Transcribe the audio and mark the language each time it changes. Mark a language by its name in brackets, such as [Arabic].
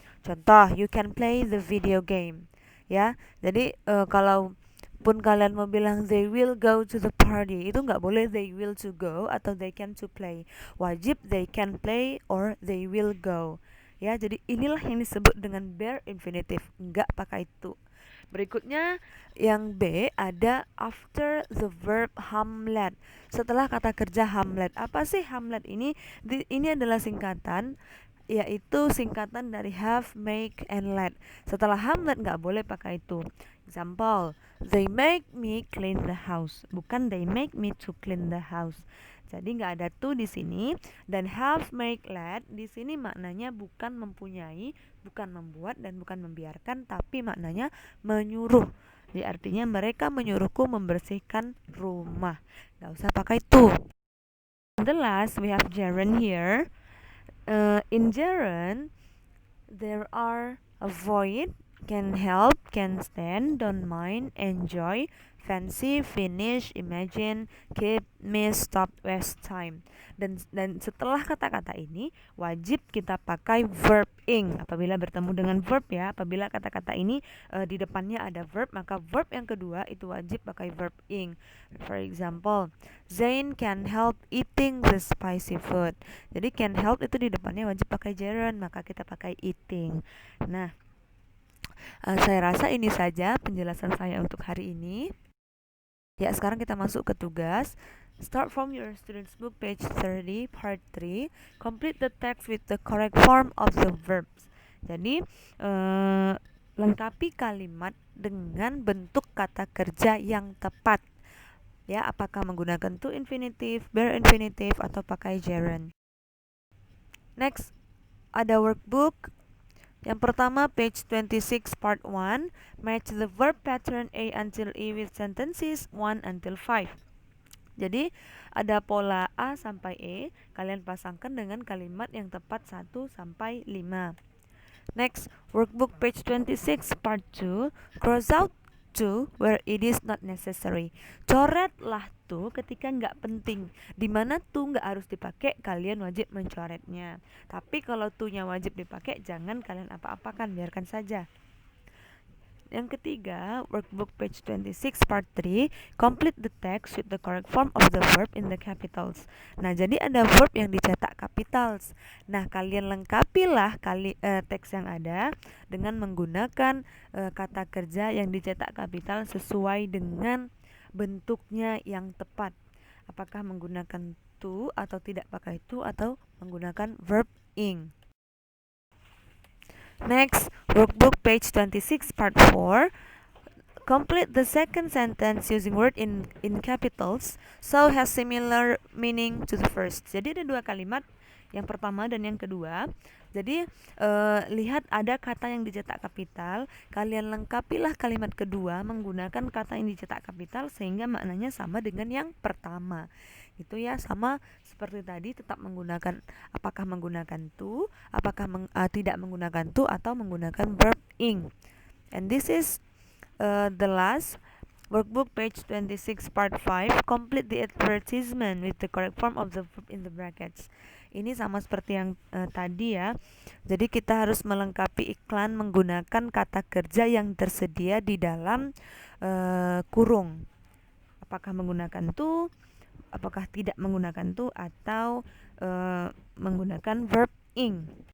[English] Contoh, you can play the video game. [Indonesian] Ya, jadi kalau pun kalian mau bilang [English] they will go to the party, [Indonesian] itu nggak boleh [English] they will to go [Indonesian] atau [English] they can to play. [Indonesian] Wajib [English] they can play or they will go. [Indonesian] Ya, jadi inilah yang disebut dengan bare infinitive, nggak pakai itu. Berikutnya yang B ada [English] after the verb [Indonesian] hamlet. Setelah kata kerja hamlet. Apa sih hamlet ini? Ini adalah singkatan, yaitu singkatan dari have, make, and let. Setelah hamlet nggak boleh pakai itu. [English] Example, they make me clean the house. [Indonesian] Bukan [English] they make me to clean the house. [Indonesian] Jadi nggak ada to di sini. Dan have, make, let di sini maknanya bukan mempunyai, bukan membuat, dan bukan membiarkan, tapi maknanya menyuruh. Jadi artinya mereka menyuruhku membersihkan rumah. Nggak usah pakai to. [English] The last we have gerund here. In gerund, there are avoid, can help, can stand, don't mind, enjoy, fancy, finish, imagine, keep, miss, stop, waste time. [Indonesian] Dan setelah kata-kata ini wajib kita pakai verb ing apabila bertemu dengan verb ya. Apabila kata-kata ini di depannya ada verb, maka verb yang kedua itu wajib pakai verb ing. [English] For example, Zain can help eating the spicy food. [Indonesian] Jadi can help itu di depannya wajib pakai gerund, maka kita pakai eating. Nah, saya rasa ini saja penjelasan saya untuk hari ini. Ya, sekarang kita masuk ke tugas. [English] Start from your student's book page 30 part 3. Complete the text with the correct form of the verbs. [Indonesian] Jadi, lengkapi kalimat dengan bentuk kata kerja yang tepat. Ya, apakah menggunakan to infinitive, bare infinitive, atau pakai gerund. Next, ada workbook Yang pertama, [English] page 26 part 1, match the verb pattern A until E with sentences 1 until 5. [Indonesian] Jadi ada pola A sampai E, kalian pasangkan dengan kalimat yang tepat 1 sampai 5. [English] Next, workbook page 26 part 2, cross out to where it is not necessary. [Indonesian] Coretlah to ketika nggak penting. Dimana to nggak harus dipakai, kalian wajib mencoretnya. Tapi kalau to-nya wajib dipakai, jangan kalian apa-apakan, biarkan saja. Yang ketiga, [English] workbook page 26 part 3, complete the text with the correct form of the verb in the capitals. [Indonesian] Nah, jadi ada verb yang dicetak capitals. Nah, kalian lengkapilah teks yang ada dengan menggunakan kata kerja yang dicetak kapital sesuai dengan bentuknya yang tepat. Apakah menggunakan to atau tidak pakai to atau menggunakan verb ing. [English] Next, workbook page 26 part 4. Complete the second sentence using word in capitals so has similar meaning to the first. [Indonesian] Jadi ada dua kalimat, yang pertama dan yang kedua. Jadi lihat ada kata yang dicetak kapital, kalian lengkapilah kalimat kedua menggunakan kata yang dicetak kapital sehingga maknanya sama dengan yang pertama. Itu ya, sama seperti tadi, tetap menggunakan, apakah menggunakan to, apakah tidak menggunakan to atau menggunakan verb ing. [English] And this is the last workbook page 26 part 5, complete the advertisement with the correct form of the verb in the brackets. [Indonesian] Ini sama seperti yang tadi ya. Jadi kita harus melengkapi iklan menggunakan kata kerja yang tersedia di dalam kurung. Apakah menggunakan to, apakah tidak menggunakan to, atau menggunakan verb ing.